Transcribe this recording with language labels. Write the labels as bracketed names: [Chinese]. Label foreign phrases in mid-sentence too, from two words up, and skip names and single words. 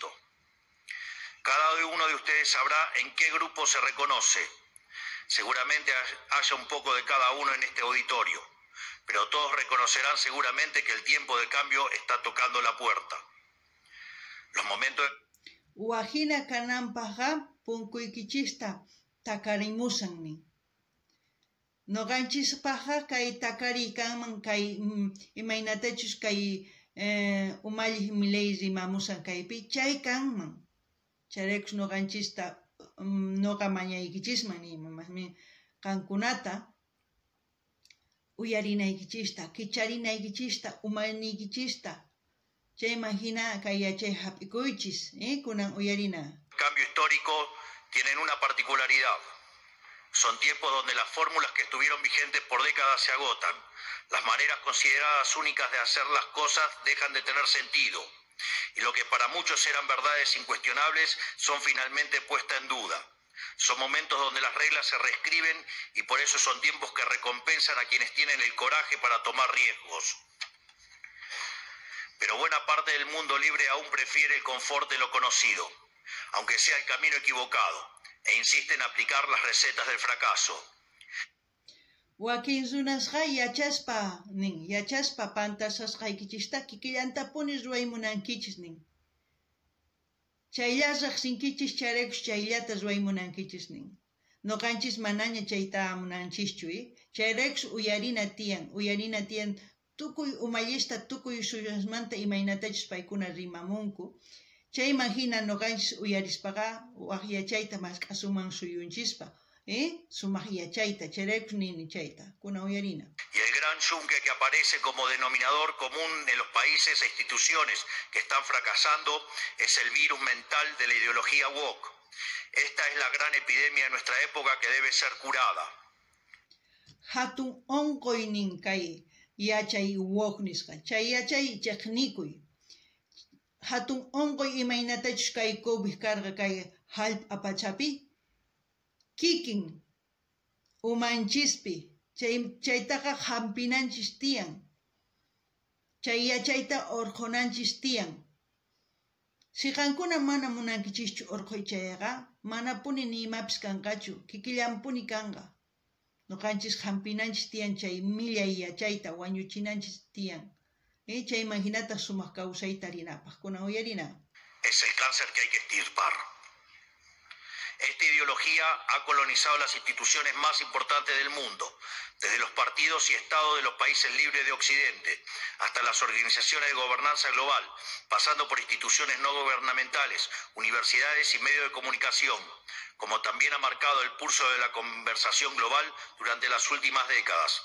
[Spanish] Cada uno de ustedes sabrá en qué grupo se reconoce. Seguramente haya un poco de cada uno en este auditorio, pero todos reconocerán seguramente que el tiempo de cambio está tocando la puerta. Los momentos de... [Quechua] Wajina kananpaqa punkuykichista takarimusanmi. Noqanchikpaqa kay takariy kanman kay imaynatachus kay umalliq milay rimamusan kaypi chay kanman. Chayrakus noqanchista noqa mañaykichisman nima masmi qankunata uyarinaykichista, kicharinaykichista, umaniykichista. Chay imagina kay yachay hap'ikuychis, kunan uyarina. [Spanish] Cambio histórico tienen una particularidad. Son tiempos donde las fórmulas que estuvieron vigentes por décadas se agotan. Las maneras consideradas únicas de hacer las cosas dejan de tener sentido. Y lo que para muchos eran verdades incuestionables son finalmente puestas en duda. Son momentos donde las reglas se reescriben y por eso son tiempos que recompensan a quienes tienen el coraje para tomar riesgos. Pero buena parte del mundo libre aún prefiere el confort de lo conocido, aunque sea el camino equivocado, e insiste en aplicar las recetas del fracaso. [Quechua] Wakin runasqa yachaspa pantasasqaykichista kikillantapunis ruwaymunankichis nin. Chayllasaq sinkichis charaykush chayllatas ruwaymunankichis nin. Noqanchis manaña chayta munanchischu, chayraykush uyarina tiyan tukuy umayista tukuy suyasmanta imaynatachis paykuna rimamunku. Chayman hina noqanchis uyarispaqa waq yachayta mas k'asuman suyunchispa. Sumaq yachayta, chayraykush nini chayta, kuna uyarina. [Spanish] Y el gran yunque que aparece como denominador común en los países e instituciones que están fracasando es el virus mental de la ideología woke. Esta es la gran epidemia de nuestra época que debe ser curada. [Quechua] Hatun onqoy nin kay yachay woke nisqa, chay yachay chiqnikuy. Hatun onqoy imaynatachus kay COVID karqa kay halp apachapi, kikin umanchispi, chaytaqa hampinanchis tiyan, chay yachayta orqonanchis tiyan. Siqankuna mana munankichischu orqoy chayqa, mana puni ni imapis kanqachu, kikillanpuni kanqa. Noqanchis hampinanchis tiyan chay millay yachayta, wañuchinanchis tiyan. Chayman hinata sumaq kawsayta rinapaq, kuna uyarina. [Spanish] Es el cáncer que hay que extirpar. Esta ideología ha colonizado las instituciones más importantes del mundo, desde los partidos y estados de los países libres de Occidente, hasta las organizaciones de gobernanza global, pasando por instituciones no gubernamentales, universidades y medios de comunicación, como también ha marcado el pulso de la conversación global durante las últimas décadas.